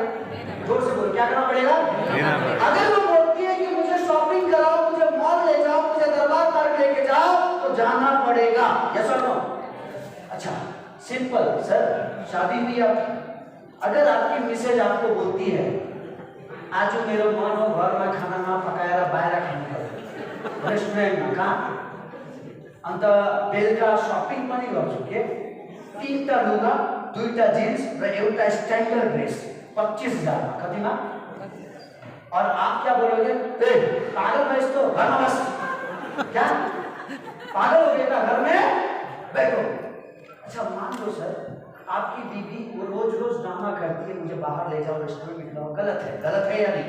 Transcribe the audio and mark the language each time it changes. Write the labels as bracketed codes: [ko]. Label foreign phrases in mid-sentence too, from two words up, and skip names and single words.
[hi] जोर से बोलो, क्या करना पड़ेगा? अगर वो बोलती है कि मुझे शॉपिंग कराओ, मुझे मॉल ले जाओ, मुझे दरबार पार्क लेके जाओ, तो जाना पड़ेगा। यस और नो? अच्छा सिंपल सर, शादी हुई आपकी, अगर आपकी मिसेज आपको बोलती है [ne] आज मेरो मन हो घरमा खाना नपकाएर बाहिर खानु रेस्टुरेन्टमा कहाँ अन्त बेलुका सपिङ पनि गर्छु के 3टा लुगा 2टा जिन्स र एउटा स्ट्यान्डर्ड ड्रेस 25,000 में कतिमा? [hi] और आप क्या बोलोगे? पागल भैंस तो घर में बस, क्या पागल हो गया घर में बैठो। अच्छा मान लो सर आपकी बीवी वो रोज रोज ड्रामा करती है, मुझे बाहर ले जाओ रेस्टोरेंट में खिलाओ, गलत है या नहीं?